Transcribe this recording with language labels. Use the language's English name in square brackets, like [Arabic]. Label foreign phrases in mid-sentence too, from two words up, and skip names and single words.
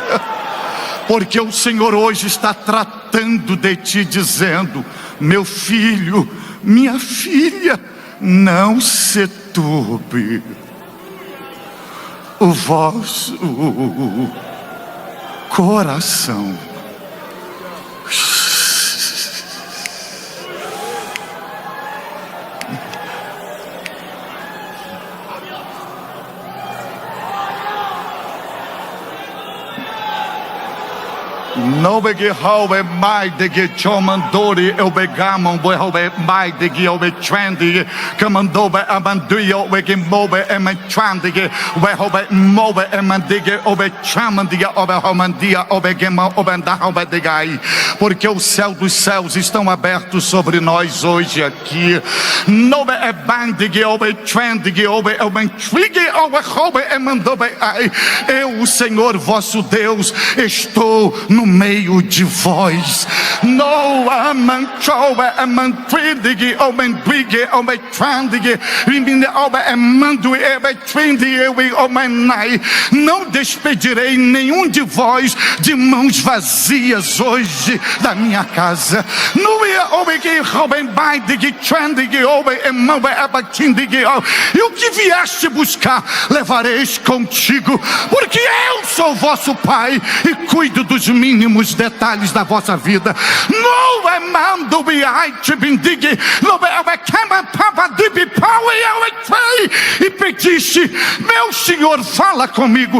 [Portuguese] Porque o Senhor hoje está tratando de ti, dizendo: meu filho, minha filha, não se turbe o vosso coração. No bege hobe mai de ge chomandori obegamon bo hobe mai de ge obe trendy comandobe amanduio bege mobe emantrandi ge we hobe mobe emandige obe chamandia obe romandia obegema obenda obe de gai. Porque o céu dos céus estão abertos sobre nós hoje aqui. Nobe e bandige obe trendy obe obentrige obe hobe emandobe ai. Eu, o Senhor vosso Deus, estou no meio de vós. No amanchobe amantridige obendrige obetrandige rimine obe emandue ebetrinde ewe omenai. Não despedirei nenhum de vós de mãos vazias hoje da minha casa. No obege oben baidige trendige obe emobe abatindige. E o que vieste buscar levareis contigo, porque eu sou vosso Pai e cuido dos mínimos detalhes da vossa vida. No é mando te bendigue, no é cama papa de pau e pediste: meu Senhor, fala comigo.